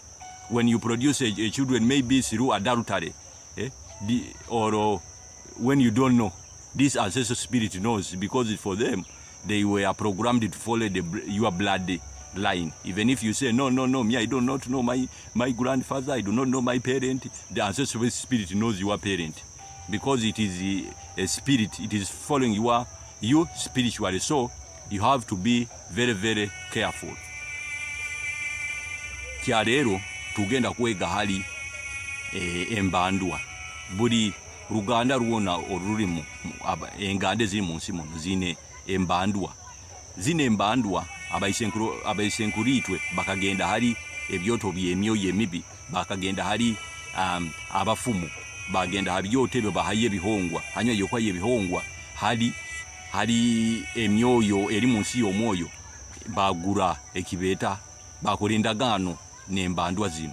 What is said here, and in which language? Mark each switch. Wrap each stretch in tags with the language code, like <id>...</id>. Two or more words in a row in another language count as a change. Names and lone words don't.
<en>When you produce a children, maybe through adultery, or when you don't know, this ancestral spirit knows, because for them, they were programmed to follow your blood line. Even if you say, no, me, I do not know my grandfather, I do not know my parent, the ancestral spirit knows your parent, because it is a spirit, it is following you spiritually. So you have to be very, very careful.</en> <nyo>Kyalero tugenda kwega hali embandwa. Buli Ruganda ruona olurimu engande ziri munsi muno zine embandwa. Zine embandwa abayisenkuritwe bakagenda hari ebyoto by'emyoyo emibi, bakagenda hari abafumu bagenda habyotebe bahaye ebihongwa, hanyuma yokwa yebihongwa hari emyoyo eri munsi y'omwoyo, bagura ekibeta bakola endagaano n'embandwa zino.</nyo>